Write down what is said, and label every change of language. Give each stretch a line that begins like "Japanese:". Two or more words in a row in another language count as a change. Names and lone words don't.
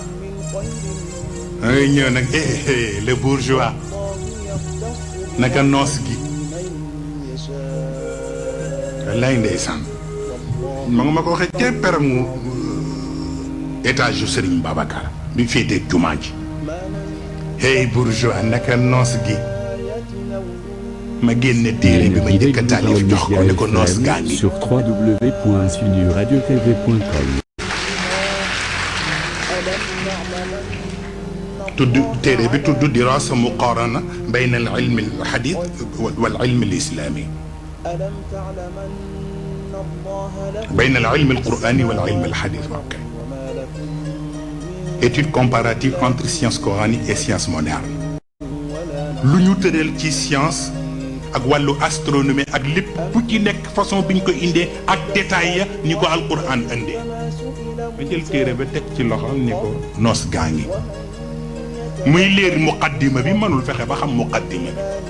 Wolof: ay ñëw nag
French: le bourgeois
Wolof: naka noos gi wallaay ndeysaan ma nga ma ko waxee ca peramu étage yu Serigne Babacar bi féetee jumaa ji
French: hey bourgeois
Wolof: naka noos gi ma génne téere bi ma njëkk a taalif jox ko ne ko noos gaa ngi
French: sur www.sunuradiotv.com
Wolof: tudd téere bi tudd
Arabic: دراسة مقارنة بين العلم الحديث والعلم الإسلامي بين العلم القرآني والعلم الحديث ok
French: étude comparative entre science coranique et science moderne
Wolof: lu ñu tëral ci science ak wàllu astronomie ak lépp bu ci nekk façon bi ñu ko indee ak détail ya ni ko alquran indee ma jël téere ba teg ci loxoom ni ko noos gaa ngi muy leer muqaddima bi mënul fexe ba xam muqaddima bi